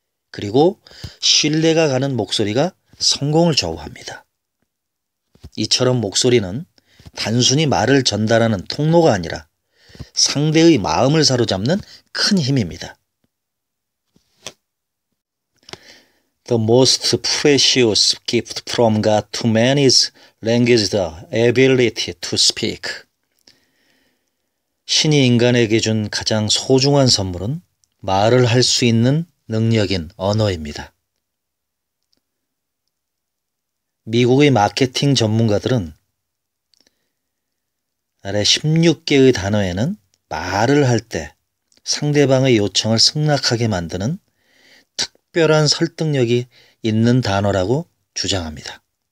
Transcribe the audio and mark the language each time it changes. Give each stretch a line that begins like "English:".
Korean: 그리고 신뢰가 가는 목소리가 성공을 좌우합니다. 이처럼 목소리는 단순히 말을 전달하는 통로가 아니라 상대의 마음을 사로잡는 큰 힘입니다.
English: The most precious gift from God to man is language, the ability to speak.
Korean: 신이 인간에게 준 가장 소중한 선물은 말을 할 수 있는 능력인 언어입니다. 미국의 마케팅 전문가들은 아래 16개의 단어에는 말을 할 때 상대방의 요청을 승낙하게 만드는 특별한 설득력이 있는 단어라고 주장합니다.